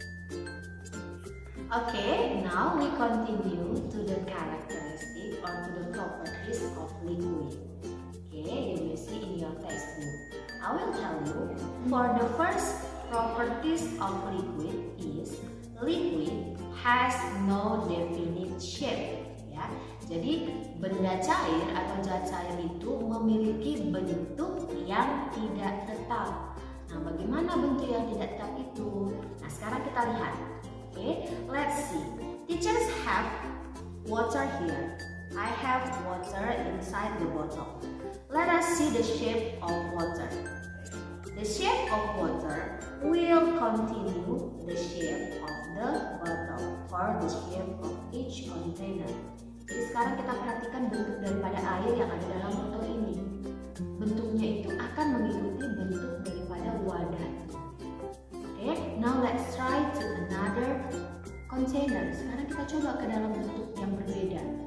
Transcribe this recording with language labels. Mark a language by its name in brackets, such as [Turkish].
[English] Okay, now we continue to the characteristic or to the properties of liquid. Okay, you will see in your textbook. I will tell you, for the first properties of liquid is liquid has no definite shape. [Indonesian] Ya, jadi benda cair atau zat cair itu memiliki bentuk yang tidak tetap. Nah, bagaimana bentuk yang tidak tetap itu? Nah, sekarang kita lihat. [English] Okay, let's see. Teachers have water here. I have water inside the bottle. Let us see the shape of water. The shape of water will continue the shape of the bottle or the shape of each container. [Indonesian] Jadi sekarang kita perhatikan bentuk daripada air yang ada dalam botol ini. Bentuknya itu akan mengikuti bentuk daripada wadah. [English] Okay, now let's try to another container. [Indonesian] Sekarang kita coba ke dalam bentuk yang berbeda.